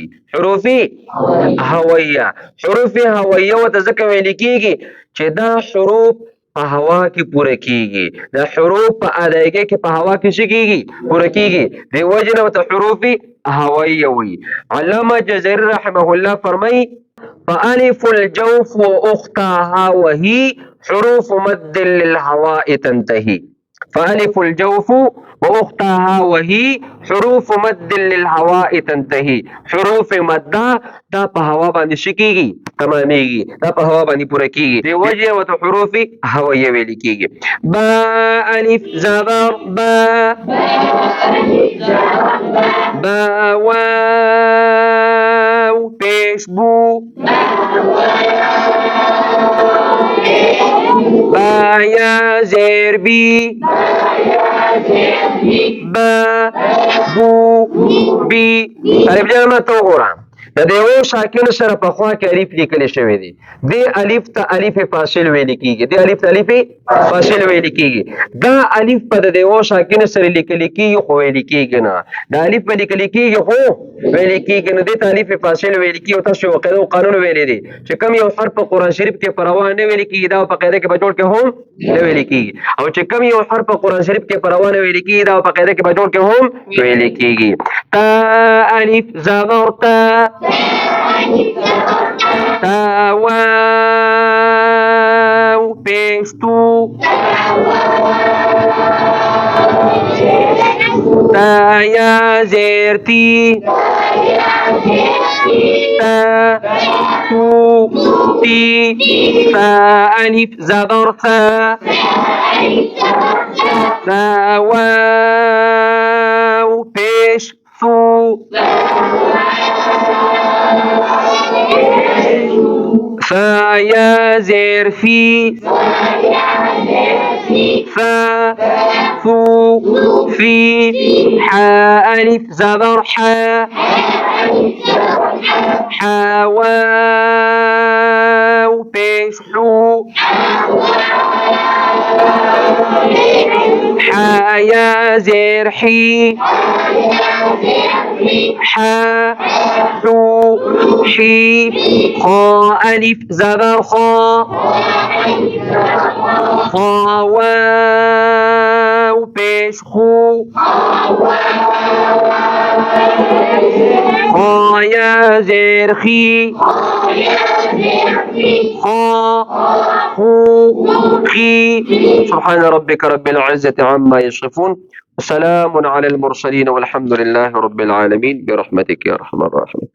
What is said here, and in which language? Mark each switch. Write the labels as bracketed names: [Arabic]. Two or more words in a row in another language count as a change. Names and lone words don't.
[Pashto] حروف هوایه. حروف هوایه ورته ځکه ویل کیږي چې دا حروف په هوا کې پوره کیږي. دا حروف په ادایګۍ کې په هوا کې څه کیږي؟ پوره کیږي. دې وجې نه ورته حروف هوایه وي. علامه جزري رحمه الله فرمایي [Arabic] فألف الجوف وأختها وهي حروف مد للهواء تنتهي. فألف الجوف وأختها وهي حروف مد للهواء تنتهي. [Pashto] حروف مدہ دا په هوا باندې شکیږي، تمامېږي. دا په هوا باندې پوره کیږي. دې وجې ورته حروف هوایه ویل کیږي. با الف زبر با، با واو پیش بو، با یا زیر بی، با بو بي الف جمع توغورا د یو ساکن سره په خوا کې الف لیکل شوی دی د الف ته الف فاصل ویل کیږي د الف ته الف فاصل ویل کیږي دا الف په د یو ساکن سره لیکل کیږي خو ویل کیږي نه د الف په لیکل کیږي خو ویل کیږي نه د الف فاصل ویل کیږي او تاسو قاعده او قانون ویل دي چې کوم یو حرف په قران شریف کې پروا نه ویل کیږي دا په قاعده کې په جوړ کې هم نه ویل کیږي او چې کوم یو حرف په قران شریف کې پروا نه ویل کیږي دا په قاعده کې په جوړ کې هم ویل کیږي تا الف زبر تا تا واو پیش تو تا یا زیر تی تا تو تی فا الف زبر فا تا واو پیش فو فا یا زیر فی فا فو فی حا الف زبر حا حا واو پیش حو حا یا زیر حی حا حو حی خا الف زبر خا خا واو پیش خو خا یا زیر خی خا خو خي [Arabic] سبحان ربك رب العزة عما يصفون وسلام على المرسلين والحمد لله رب العالمين برحمتك يا أرحم الراحمين.